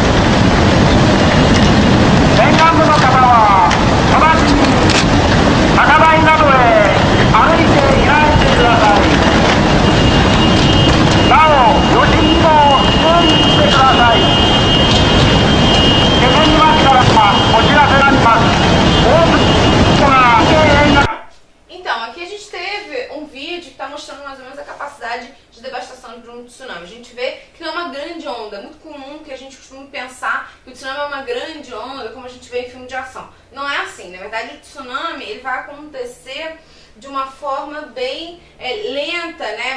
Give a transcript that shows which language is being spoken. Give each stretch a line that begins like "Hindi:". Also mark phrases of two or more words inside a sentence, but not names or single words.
Japanese: 沿岸部の方は直ちに高台などへ歩いて避難してください。なお余震にも注意してください。気仙沼市からお知らせがあります。大津が沿岸。
Portuguese: Então, aqui a gente teve um vídeo que está mostrando mais ou menos a capacidade de devastação de um tsunami. A gente vê que não é uma grande onda. É muito comum que a gente costuma pensar que o tsunami é uma grande onda, como a gente vê em filme de ação. Não é assim. Na verdade, o tsunami ele vai acontecer de uma forma bem lenta, né?